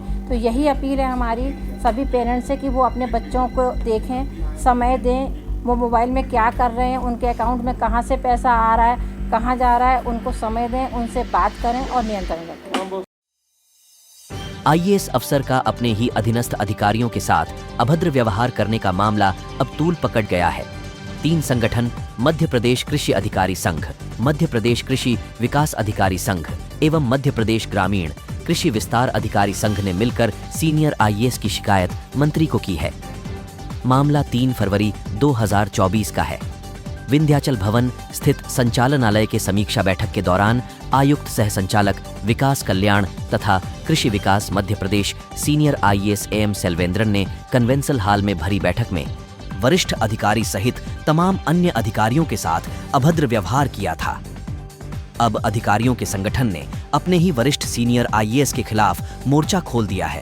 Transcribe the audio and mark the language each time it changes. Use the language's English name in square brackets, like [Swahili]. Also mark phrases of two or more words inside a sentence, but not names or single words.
[Hindi] तो यही अपील है हमारी सभी पेरेंट्स से कि वो अपने बच्चों को देखें, समय दें, वो मोबाइल में क्या कर रहे हैं, उनके अकाउंट में कहाँ से पैसा आ रहा है, कहाँ जा रहा है, उनको समय दें, उनसे बात करें और नियंत्रण रखें। आईएएस अफसर का अपने ही अधीनस्थ अधिकारियों के साथ अभद्र व्यवहार करने का मामला अब तूल पकड़ गया है। 3 संगठन मध्य प्रदेश कृषि अधिकारी संघ, मध्य प्रदेश कृषि विकास अधिकारी संघ एवं मध्य प्रदेश ग्रामीण कृषि विस्तार अधिकारी संघ ने मिलकर [English] senior IAS [Hindi] की शिकायत मंत्री को की है। मामला 3 फरवरी 2024 का है। विंध्याचल भवन स्थित संचालनालय के समीक्षा बैठक के दौरान आयुक्त सह संचालक विकास कल्याण तथा कृषि विकास मध्य प्रदेश [English] senior IAS [Hindi] एम सेल्वेंद्रन ने [English] convention hall [Hindi] में भरी बैठक में वरिष्ठ अधिकारी सहित तमाम अन्य अधिकारियों के साथ अभद्र व्यवहार किया था। अब अधिकारियों के संगठन ने अपने ही वरिष्ठ [English] senior IAS [Hindi] के खिलाफ मोर्चा खोल दिया है।